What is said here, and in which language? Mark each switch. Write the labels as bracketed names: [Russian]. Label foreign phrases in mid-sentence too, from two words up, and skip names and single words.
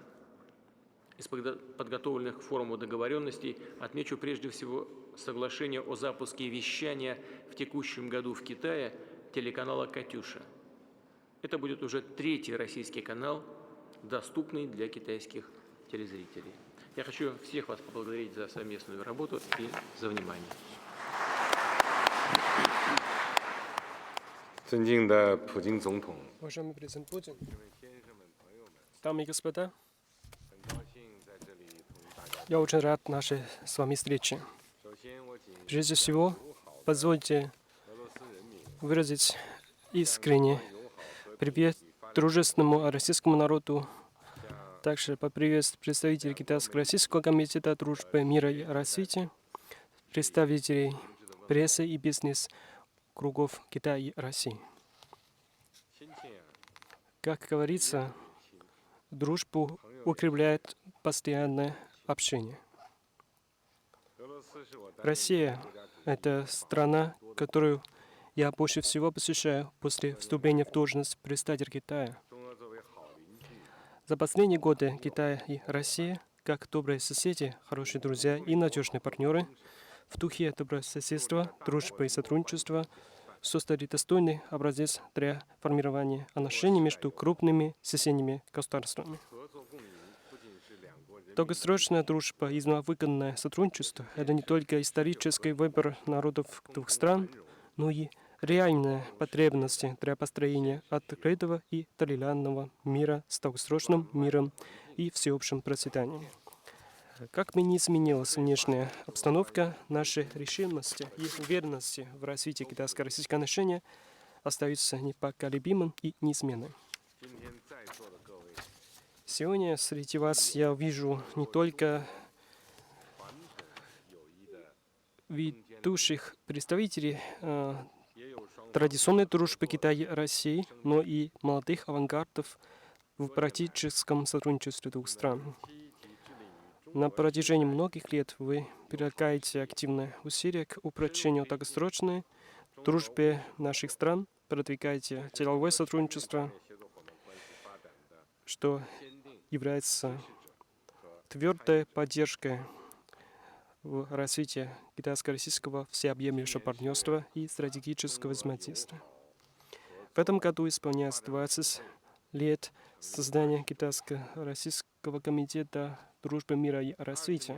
[Russian] Из подготовленных к форуму договоренностей отмечу прежде всего соглашение о запуске вещания в текущем году в Китае телеканала «Катюша». Это будет уже третий российский канал, доступный для китайских телезрителей. Я хочу всех вас поблагодарить за совместную работу и за внимание. [Chinese] 尊敬的普京总统， [Russian] Уважаемый президент Путин, дамы и господа, [Chinese] 很高兴在这里同大家。 [Russian] я очень рад нашей с вами встрече. [Chinese] 首先，我谨 [Russian] Прежде всего, позвольте [Chinese] 俄罗斯人民 [Russian] выразить искренне привет дружественному российскому народу. Также поприветствовать представителей Китайско-Российского комитета дружбы, мира и развития, представителей прессы и бизнес-кругов Китая и России. [Chinese] 亲切啊， [Russian] Как говорится, дружбу укрепляет постоянное общение. [Chinese] 俄罗斯是我担任 [Russian] Россия — это страна, которую я больше всего посещаю после вступления в должность председателя Китая. [Chinese] 中俄作为好邻居， [Russian] За последние годы Китай и Россия, как добрые соседи, хорошие друзья и надежные партнеры, в духе добрососедства, дружбы и сотрудничества создали достойный образец для формирования отношений между крупными соседними государствами. [Chinese] 合作共赢不仅是两国人民 [Russian] Долгосрочная дружба и взаимовыгодное сотрудничество — это не только исторический выбор народов двух стран, но и реальные потребности для построения открытого и толерантного мира с долгосрочным миром и всеобщим процветанием. Как бы ни изменилась внешняя обстановка, наши решимости и уверенности в развитии китайско-российских отношений остаются непоколебимым и неизменным. [Chinese] 今天在座的各位， [Russian] Сегодня среди вас я вижу не только [Chinese] 传统友谊的， [Russian] ведущих представителей [Chinese] 也有双方 [Russian] традиционной дружбы Китая и России, но и молодых авангардов в практическом сотрудничестве двух стран. [Chinese] 期抵制领域中 [Russian] На протяжении многих лет вы прилагаете активные усилия к упрочению долгосрочной дружбы наших стран, продвигаете деловое сотрудничество, [Chinese] 协作伙伴关系发展的 [Russian] что [Chinese] 坚定 [Russian] является твердой поддержкой в развитии китайско-российского всеобъемлющего партнерства и стратегического взаимодействия. В этом году исполняется 20 лет создания Китайско-Российского комитета дружбы, мира и развития.